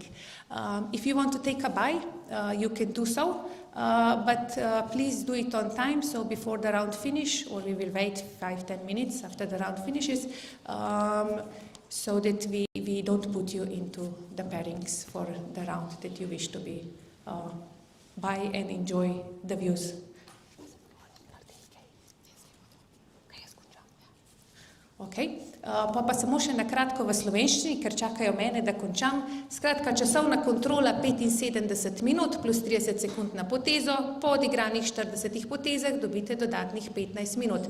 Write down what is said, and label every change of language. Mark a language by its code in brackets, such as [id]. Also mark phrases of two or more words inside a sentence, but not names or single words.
[en] If you want to take a bye, you can do so, but please do it on time, so before the round finish, or we will wait 5-10 minutes after the round finishes, so that we don't put you into the pairings for the round that you wish to be by and enjoy the views. Okay. [sl] Pa samo še na kratko v slovenščini, ker čakajo mene, da končam. Skratka, časovna kontrola 75 minut plus 30 sekund na potezo. Po odigranih 40 potezah dobite dodatnih 15 minut.